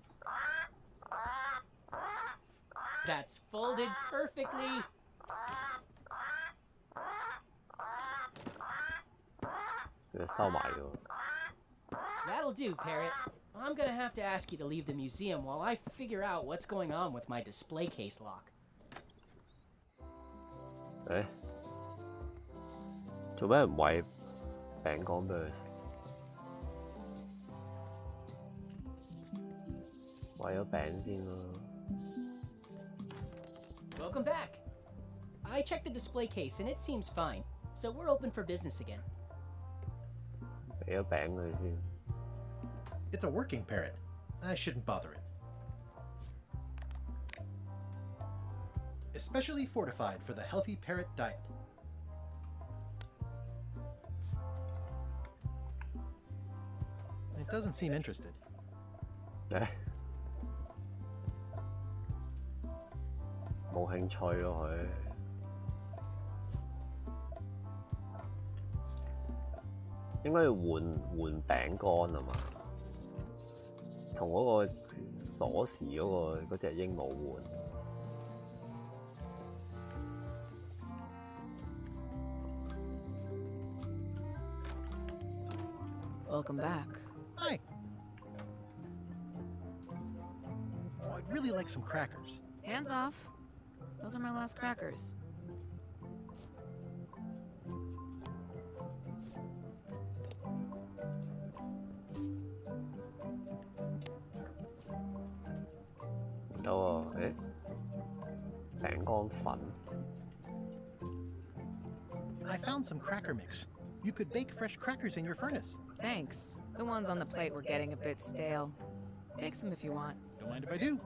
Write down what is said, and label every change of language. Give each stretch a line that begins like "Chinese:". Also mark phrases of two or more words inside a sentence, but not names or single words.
English: That's folded perfectly. That'll do, Parrot. I'm gonna have to ask you to leave the museum while I figure out what's going on with my display case lock.
Cantonese: 誒，做咩唔餵餅乾俾佢食？餵咗餅先啦。
English: Welcome back. I checked the display case and it seems fine, so we're open for business again.
Cantonese: 俾咗餅佢先。
English: It's a working parrot. I shouldn't bother it. Especially fortified for the healthy parrot diet. It doesn't seem interested.
Cantonese: 誒，冇興趣咯佢。應該要換餅乾啊嘛，同嗰個鎖匙嗰隻鸚鵡換。
English: Welcome back. Hi. Oh, I'd really like some crackers. Hands off. Those are my last crackers.
Cantonese: Oh, 誒，餅乾粉。
English: I found some cracker mix. You could bake fresh crackers in your furnace. Thanks. The ones on the plate were getting a bit stale. Take some if you want. Don't mind if I do.